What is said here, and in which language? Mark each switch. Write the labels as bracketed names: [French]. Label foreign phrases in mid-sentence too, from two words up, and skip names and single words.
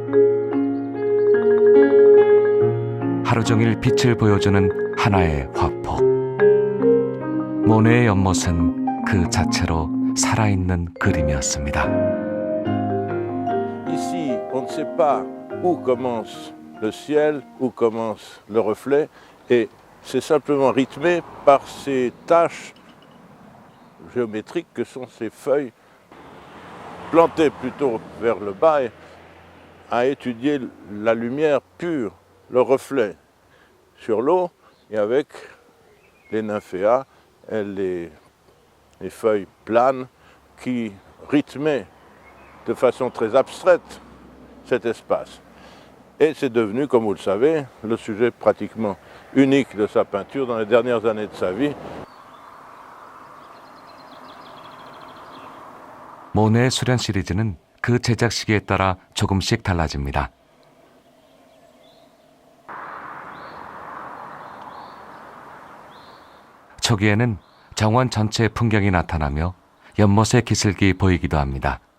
[Korean] 하루 종일 빛을 보여주는 하나의 화폭. 모네의 연못은 그 자체로 살아있는 그림이었습니다. [French] Ici, on ne sait pas où commence le ciel, où commence le reflet, et c'est simplement rythmé par ces taches géométriques que sont ces feuilles plantées plutôt vers le bas et à étudier la lumière pure, le reflet sur l'eau et avec les nymphéas et les feuilles planes qui rythmaient de façon très abstraite cet espace. Et c'est devenu, comme vous le savez, le sujet pratiquement unique de sa peinture dans les dernières années de sa vie. [Korean] 모네의 수련 시리즈는 그 제작 시기에 따라 조금씩 달라집니다. 초기에는 정원 전체의 풍경이 나타나며 연못의 기슭이 보이기도 합니다.